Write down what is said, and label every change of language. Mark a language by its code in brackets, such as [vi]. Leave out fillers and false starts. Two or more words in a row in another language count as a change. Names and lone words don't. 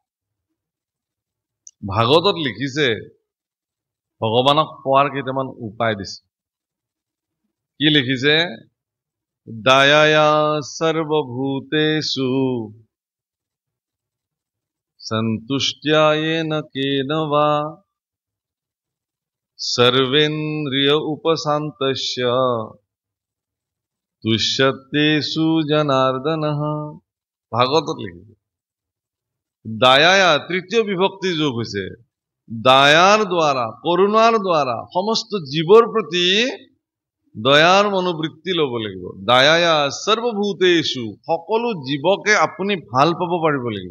[as] ভাগৱতত লিখিছে, ভগৱানক পোৱাৰ কেইটামান উপায় দিছে। কি লিখিছে? [sa] দয়ায়া সৰ্বভূতেষু সন্তুষ্ট্যা येन केन वा सर्वेन्द्रिय उपशान्तस्य तुष्यतेषु जनार्दनः। [as] ভাগৱতত লিখিছে। দয়ায়া তৃতীয় বিভক্তি যোগ হৈছে। দয়াৰ দ্বাৰা, কৰুণাৰ দ্বাৰা সমস্ত জীৱৰ প্ৰতি দয়াৰ মনোবৃত্তি ল'ব লাগিব। [sa] দয়ায়া সৰ্বভূতেষু, [as] সকলো জীৱকে আপুনি ভাল পাব পাৰিব লাগিব।